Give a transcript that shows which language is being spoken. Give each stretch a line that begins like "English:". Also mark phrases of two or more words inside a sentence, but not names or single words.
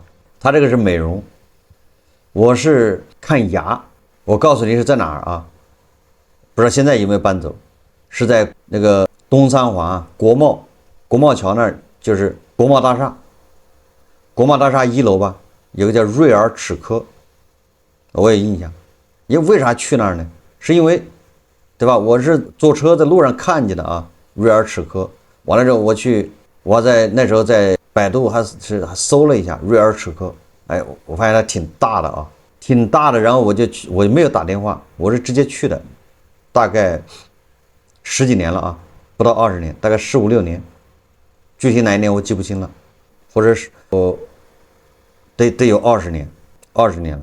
Chinese: 他這個是美容，我是看牙。我告訴你是在哪兒啊？不知道現在有沒有搬走？是在那個東三環國貿橋那兒，就是國貿大廈。國貿大廈1樓吧，有個叫瑞爾齒科，我有印象。因为啥去那兒呢？是因為，對吧？我是坐車在路上看見的啊，瑞爾齒科。完了之後我在那時候在百度還搜了一下瑞尔齒科，哎，我發現它挺大的啊，挺大的。然後我没有打電話，我是直接去的，大概10幾年了啊，不到20年，大概15、16年，具體哪一年我記不清了，或者是得有20年了。